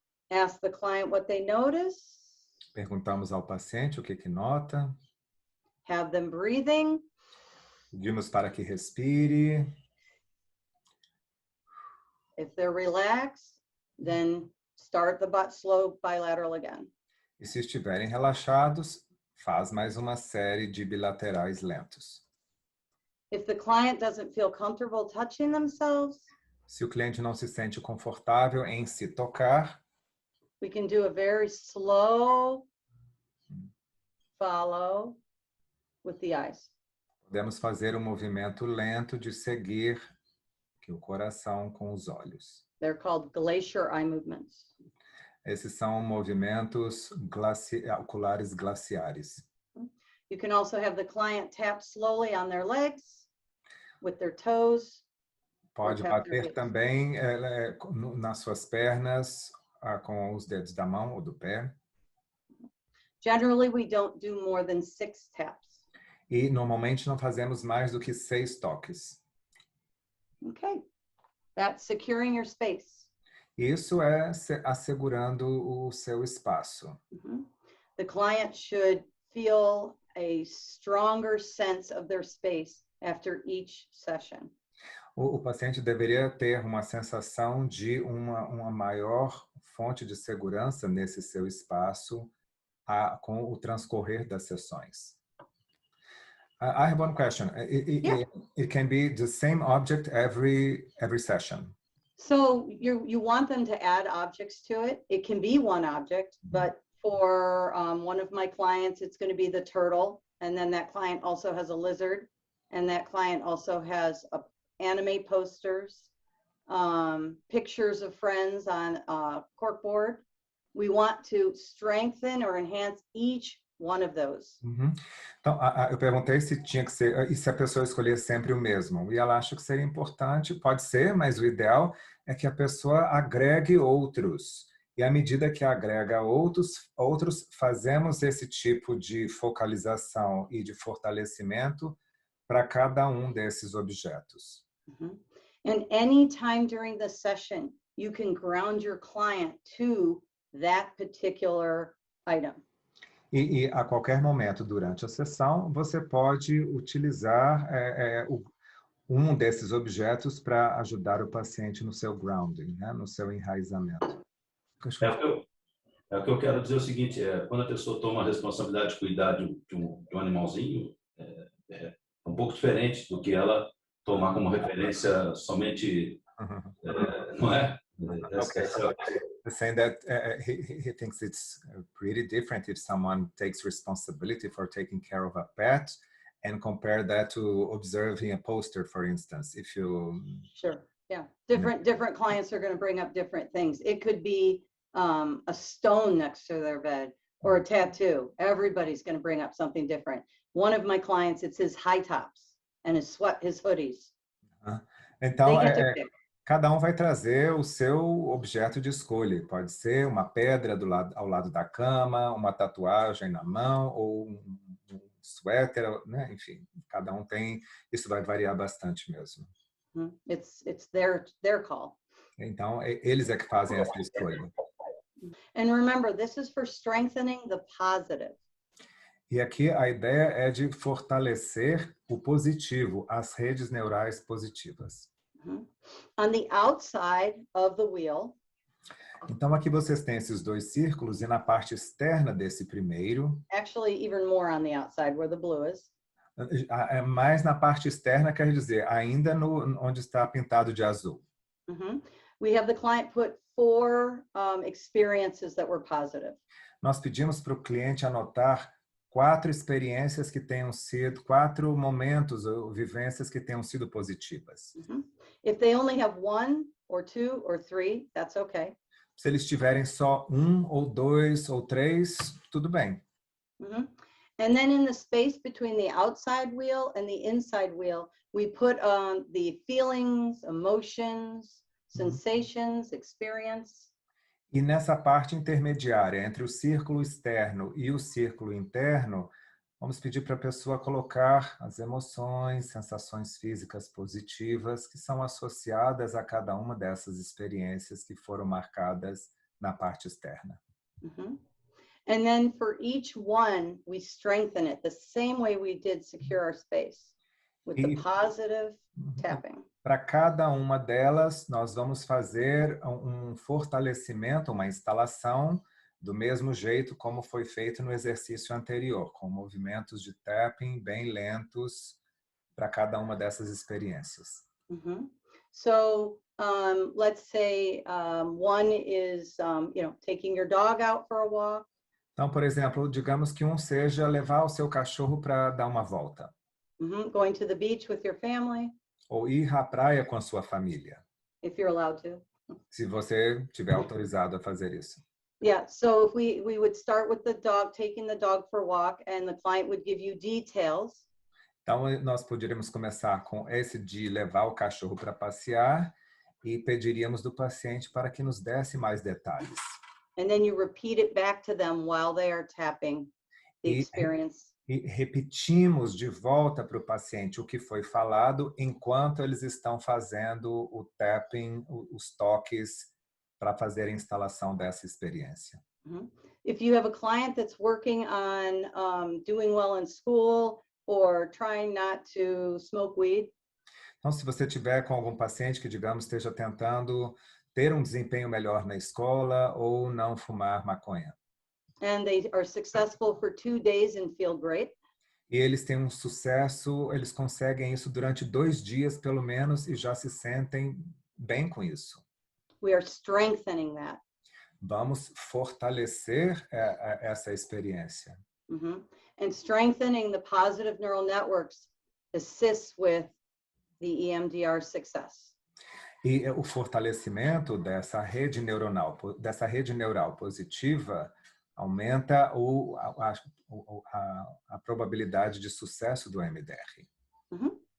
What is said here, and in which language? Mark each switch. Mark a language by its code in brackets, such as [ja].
[en] Ask the client what they notice. [pt] Perguntamos ao paciente o que nota. [en] Have them breathing. [pt] Pedimos para que respire. [en] If they're relaxed, then start the slow bilateral again. [pt] E se estiverem relaxados, faz mais uma série de bilaterais lentos. [en] If the client doesn't feel comfortable touching themselves, [pt] Se o cliente não se sente confortável em se tocar, [en] we can do a very slow follow with the eyes. [pt] podemos fazer um movimento lento de seguir o coração com os olhos. [en] They're called glacier eye movements. [pt] Esses são movimentos oculares glaciares. [en] You can also have the client tap slowly on their legs with their toes. [pt] Pode bater também nas suas pernas com os dedos da mão ou do pé. [en] Generally, we don't do more than 6 taps. [pt] E normalmente não fazemos mais do que 6 toques. [en] Okay, that's securing your space. [pt] Isso é assegurando o seu espaço. [en] The client should feel a stronger sense of their space after each session. [pt] O paciente deveria ter uma sensação de uma maior fonte de segurança nesse seu espaço com o transcorrer das sessões. [en] I have one question. It can be the same object every session. So you want them to add objects to it. It can be one object, but for one of my clients, it's going to be the turtle. And then that client also has a lizard. And that client also has anime posters, pictures of friends on corkboard. We want to strengthen or enhance each one of those. [pt] Então, eu perguntei se tinha que ser, e se a pessoa escolher sempre o mesmo. E ela acha que seria importante, pode ser, mas o ideal é que a pessoa agregue outros. E à medida que agrega outros, fazemos esse tipo de focalização e de fortalecimento para cada um desses objetos. [en] And any time during the session, you can ground your client to that particular item. [pt] E a qualquer momento durante a sessão, você pode utilizar um desses objetos para ajudar o paciente no seu grounding, né? No seu enraizamento. O que eu quero dizer é o seguinte, quando a pessoa toma a responsabilidade de cuidar de um animalzinho, é um pouco diferente do que ela tomar como referência somente, não é? [en] Okay. Saying that he thinks it's pretty different if someone takes responsibility for taking care of a pet and compare that to observing a poster, for instance. If you Sure. Yeah. Different clients are going to bring up different things. It could be a stone next to their bed or a tattoo. Everybody's going to bring up something different. One of my clients, it's his high tops and his hoodies. [pt] Então, [en] They get to pick. [pt] cada um vai trazer o seu objeto de escolha. Pode ser uma pedra ao lado da cama, uma tatuagem na mão ou um suéter, né? Enfim, cada um tem. Isso vai variar bastante mesmo. [en] It's their call. [pt] Então, eles é que fazem essa escolha. [en] And remember, this is for strengthening the positive. [pt] E aqui a ideia é de fortalecer o positivo, as redes neurais positivas. [en] On the outside of the wheel, [pt] então aqui vocês têm esses dois círculos e na parte externa desse primeiro, [en] actually even more on the outside where the blue is, [pt] mais na parte externa quer dizer ainda onde está pintado de azul. [en] We have the client put 4 experiences that were positive. [pt] Nós pedimos para o cliente anotar 4 experiências que tenham sido, 4 momentos ou vivências que tenham sido positivas. [en] If they only have 1 or 2 or 3, that's okay. [pt] Se eles tiverem só 1 ou 2 ou 3, tudo bem. [en] And then in the space between the outside wheel and the inside wheel, we put the feelings, emotions, sensations, experience. [pt] E nessa parte intermediária entre o círculo externo e o círculo interno, vamos pedir para a pessoa colocar as emoções, sensações físicas positivas que são associadas a cada uma dessas experiências que foram marcadas na parte externa. [en] And then for each one, we strengthen it the same way we did secure our space with the positive tapping. [pt] Para cada uma delas, nós vamos fazer um fortalecimento, uma instalação do mesmo jeito como foi feito no exercício anterior, com movimentos de tapping bem lentos para cada uma dessas experiências. [en] So let's say one is, taking your dog out for a walk. [pt] Então, por exemplo, digamos que um seja levar o seu cachorro para dar uma volta. [en] Going to the beach with your family. [pt] Ou ir à praia com a sua família. [en] If you're allowed to. [pt] Se você tiver autorizado a fazer isso. [en] Yeah, so if we would start with the dog, taking the dog for a walk, and the client would give you details. [pt] Então, nós poderíamos começar com esse de levar o cachorro para passear e pediríamos do paciente para que nos desse mais detalhes. [en] And then you repeat it back to them while they are tapping the experience. [pt] E repetimos de volta para o paciente o que foi falado enquanto eles estão fazendo o tapping, os toques para fazer a instalação dessa experiência. [en] If you have a client that's working on doing well in school or trying not to smoke weed. [pt] Então, se você tiver com algum paciente que, digamos, esteja tentando ter um desempenho melhor na escola ou não fumar maconha. [en] And they are successful for 2 days and feel great. [pt] E eles têm um sucesso, eles conseguem isso durante 2 dias, pelo menos, e já se sentem bem com isso. [en] We are strengthening that. [pt] Vamos fortalecer essa experiência. [en] And strengthening the positive neural networks assists with the EMDR success. [pt] E o fortalecimento dessa rede neural positiva aumenta a probabilidade de sucesso do MDR.